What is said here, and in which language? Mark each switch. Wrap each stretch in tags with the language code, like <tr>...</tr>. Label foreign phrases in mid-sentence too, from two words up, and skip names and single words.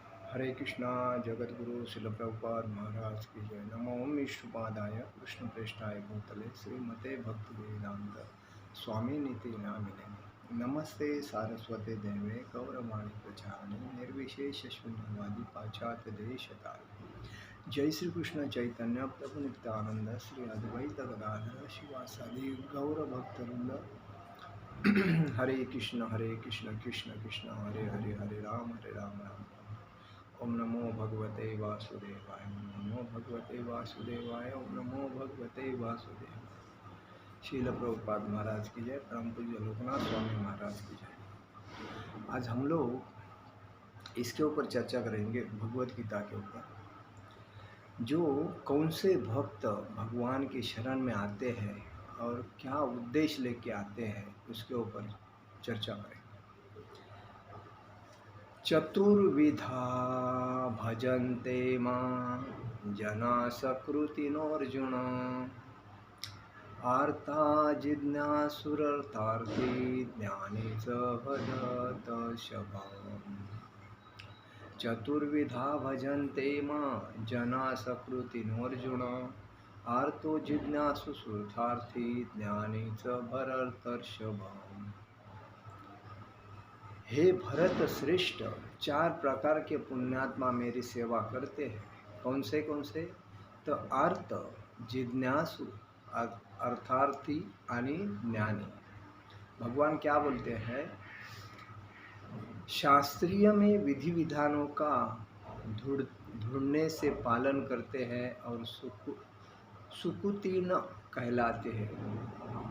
<hi>हरे कृष्णा। जगत गुरु शिल प्रभुपाद महाराज की जय।</hi> <sa>नमो विष्णुपादाय कृष्ण प्रेष्ठाय भूतले श्रीमते भक्ति वेदांत स्वामी नीति नामिने। नमस्ते सारस्वते देवे गौरवाणी प्रचारिणे निर्विशेष शून्यवादी पाश्चात्य देशतारिणे। जय श्री कृष्ण चैतन्य प्रभु नित्यानंद श्री अद्वैत गदाधर शिवासादि गौर भक्तवृंद। हरे कृष्ण कृष्ण कृष्ण हरे हरे, हरे राम राम राम। ओम नमो भगवते वासुदेवाय, ओम नमो भगवते वासुदेवाय, ओम नमो भगवते वासुदेवाय।</sa> <hi>शील प्रभुपाद महाराज की जय। परम पूज्य लोकनाथ स्वामी महाराज की जय। आज हम लोग इसके ऊपर चर्चा करेंगे, भगवत गीता के ऊपर। जो कौन से भक्त भगवान की शरण में आते हैं और क्या उद्देश्य लेके आते हैं, उसके ऊपर चर्चा करेंगे।</hi> <sa>चतुर्विधा भजन्ते मां जना सकृतिनोऽर्जुन। आर्ता जिज्ञासुरर्थार्थी ज्ञानी च भजतर्षभम्। चतुर्विधा भजन्ते मां जना सकृतिनोऽर्जुन। आर्तो जिज्ञासुरर्थार्थी ज्ञानी च भरतर्षभम्।</sa> <hi>हे भरत श्रेष्ठ, चार प्रकार के पुण्यात्मा मेरी सेवा करते हैं। कौन से? तो अर्थ, जिज्ञासु, अर्थार्थी आणि ज्ञानी। भगवान क्या बोलते हैं? शास्त्रीय में विधि विधानों का ढूंढने से पालन करते हैं और सुकुतीर्ण कहलाते हैं।</hi>